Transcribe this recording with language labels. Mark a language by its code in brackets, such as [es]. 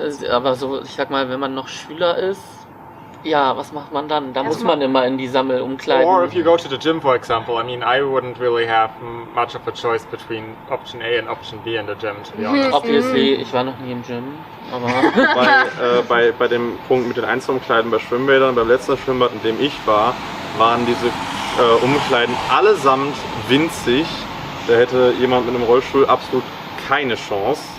[de] Aber so, ich sag mal, wenn man noch Schüler ist, ja, was macht man dann? Da muss man immer in die Sammelumkleiden. [en] Or if you go to the gym, for example, I mean, I wouldn't really have much of a choice between option A and option B in the gym, to be honest. [de] Obviously, ich war noch nie im Gym, aber... bei dem Punkt mit den Einzelumkleiden bei Schwimmbädern, beim letzten Schwimmbad, in dem ich war, waren diese Umkleiden allesamt winzig. Da hätte jemand mit einem Rollstuhl absolut keine Chance.